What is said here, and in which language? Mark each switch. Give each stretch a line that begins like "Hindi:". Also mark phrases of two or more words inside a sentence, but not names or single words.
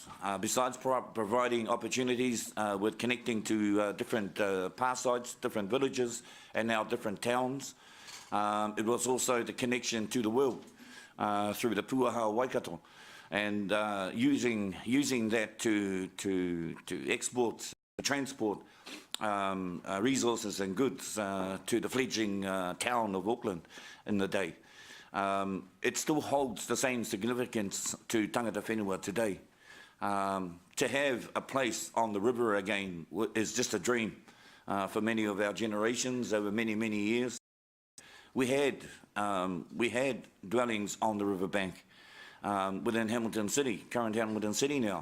English: Besides providing opportunities with connecting to different pass sites, different villages, and now different towns, it was also the connection to the world through the Puaha Waikato, and using that to export, transport resources and goods to the fledgling town of Auckland in the day. It still holds the same significance to
Māori: tangata whenua
English: today. To have a place on the river again is just a dream for many of our generations over many years. we had dwellings on the riverbank within Hamilton City, current Hamilton City now.